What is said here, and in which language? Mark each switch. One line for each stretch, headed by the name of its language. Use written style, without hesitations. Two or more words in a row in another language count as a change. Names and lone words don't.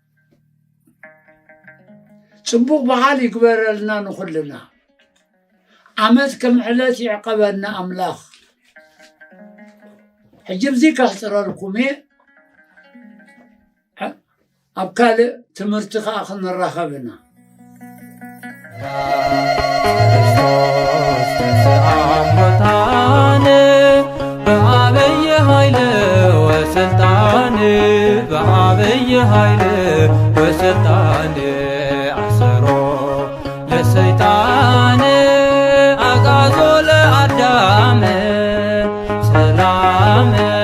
Tigrinya: ጽቡቕ በዓል ይግበረልና ንኹልና ዓመት ከም ዕለት ይዕቀበና ኣምላኽ ሕጂ ብዚ ከሕፅረልኩም እየ ኣብ ካልእ ትምህርቲ ከዓ ክንራኸብና
Geez: ክርስቶስ ተንሥአ እሙታን በዓብይ ኃይል ወስልጣን በዓብይ ኃይል ወስልጣን አሰሮ ለሰይጣን አጋዞ ለአዳም ሰላም